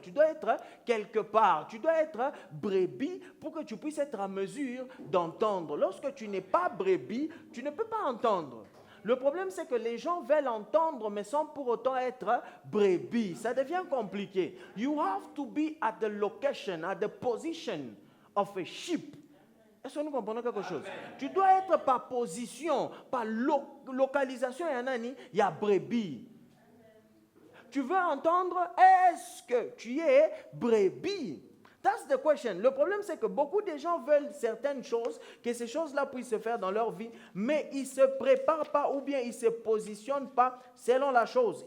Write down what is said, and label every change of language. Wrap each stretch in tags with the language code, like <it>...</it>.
<fr>Tu dois être quelque part. Tu dois être brebis pour que tu puisses être en mesure d'entendre. Lorsque tu n'es pas brebis, tu ne peux pas entendre. Le problème, c'est que les gens veulent entendre, mais sans pour autant être brebis. Ça devient compliqué.</fr> <en>You have to be at the location, at the position of a sheep.</en> <fr>Est-ce que nous comprenons quelque chose? Amen. Tu dois être par position, par localisation. Il y a brebis. Tu veux entendre, est-ce que tu es brebis?</fr> <en>That's the question.</en> <fr>Le problème, c'est que beaucoup de gens veulent certaines choses, que ces choses-là puissent se faire dans leur vie, mais ils ne se préparent pas ou bien ils ne se positionnent pas selon la chose.</fr>